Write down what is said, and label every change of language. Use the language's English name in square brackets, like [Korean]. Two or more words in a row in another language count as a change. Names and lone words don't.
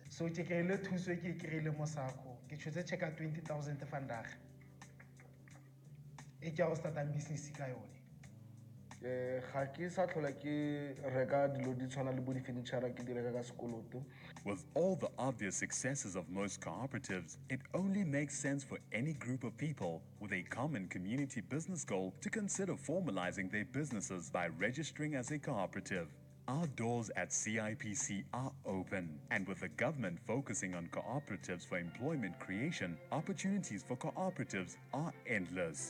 [Tswana] So ke kry-ile thuso e ke kry-ile mo SACCO ke tshotse check 20,000 vandag e ke a go startang business ka yone. Ga ke sa tlhola ke reka dilo di tshwana le bo di furniture ke di reka ka sekoloto. [English] With all the obvious successes of most cooperatives, it only makes sense for any group of people with a common community business goal to consider formalizing their businesses by registering as a cooperative. Our doors at CIPC are open, and with the government focusing on cooperatives for employment creation, opportunities for cooperatives are endless.